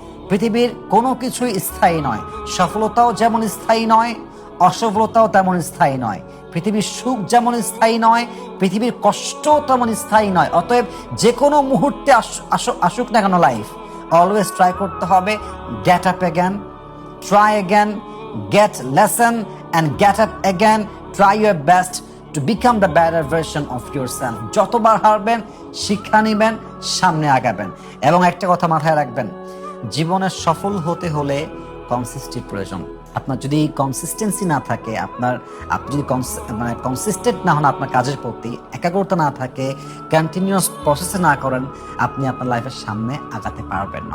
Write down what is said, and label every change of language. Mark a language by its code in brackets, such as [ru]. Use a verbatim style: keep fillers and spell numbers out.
[bn] পৃথিবীর কোনো কিছুই স্থায়ী নয়, সফলতাও যেমন স্থায়ী নয়, অসফলতাও তেমন স্থায়ী নয়। পৃথিবীর সুখ যেমন স্থায়ী নয়, পৃথিবীর কষ্ট তেমন স্থায়ী নয়। অতএব যে কোনো মুহূর্তে আসুক না কেন লাইফ, [en] always try [bn] করতে হবে, [en] Get up again, try again, Get lesson and get up again. Try your best to become the better version of yourself. [bn] যতবার হারবেন শিক্ষা নেবেন, সামনে আগাবেন। এবং একটা কথা মাথায় রাখবেন, জীবনে সফল হতে হলে কনসিস্টেন্সির প্রয়োজন। আপনার যদি কনসিস্টেন্সি না থাকে, আপনার আপনি যদি মানে কনসিস্টেন্ট না হন আপনার কাজের প্রতি, একাগ্রতা না থাকে, কন্টিনিউয়াস প্রসেসে না করেন, আপনি আপনার লাইফের সামনে আগাতে পারবেন না।